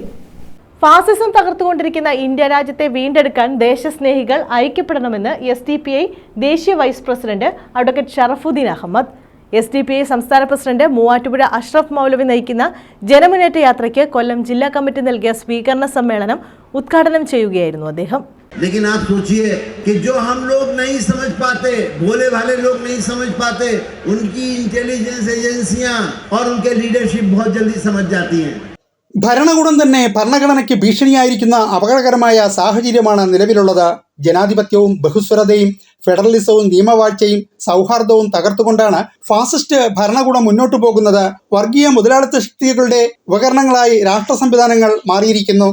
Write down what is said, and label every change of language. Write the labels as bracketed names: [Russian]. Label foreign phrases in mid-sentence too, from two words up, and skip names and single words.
[Malayalam] ഫാസിസം തകർത്തുകൊണ്ടിരിക്കുന്ന ഇന്ത്യ രാജ്യത്തെ വീണ്ടെടുക്കാൻ ദേശസ്നേഹികൾ ഐക്യപ്പെടണമെന്ന് SDPI ദേശീയ വൈസ് പ്രസിഡന്റ് അഡ്വക്കേറ്റ് ഷറഫുദ്ദീൻ അഹമ്മദ്. SDPI സംസ്ഥാന പ്രസിഡന്റ് മൂവാറ്റുപുഴ അഷ്റഫ് മൗലവി നയിക്കുന്ന ജനമുന്നേറ്റ യാത്രയ്ക്ക് കൊല്ലം ജില്ലാ കമ്മിറ്റി നൽകിയ സ്വീകരണ സമ്മേളനം ഉദ്ഘാടനം ചെയ്യുകയായിരുന്നു അദ്ദേഹം. [Hindi] लेकिन आप सोचिए कि जो हम लोग नहीं समझ पाते, भोले भाले लोग नहीं समझ पाते, उनकी [English] intelligence agencies [Hindi] और उनके लीडरशिप बहुत जल्दी समझ जाती हैं. [Malayalam] ഭരണകൂടം തന്നെ ഭരണഘടനയ്ക്ക് ഭീഷണിയായിരിക്കുന്ന അപകടകരമായ സാഹചര്യമാണ് നിലവിലുള്ളത്. ജനാധിപത്യവും ബഹുസ്വരതയും ഫെഡറലിസവും നിയമവാഴ്ചയും സൗഹാർദ്ദവും തകർത്തുകൊണ്ടാണ് ഫാസിസ്റ്റ് ഭരണകൂടം മുന്നോട്ടു പോകുന്നത്. വർഗീയ മുതലാളിത്ത ശക്തികളുടെ ഉപകരണങ്ങളായി രാഷ്ട്ര സംവിധാനങ്ങൾ മാറിയിരിക്കുന്നു.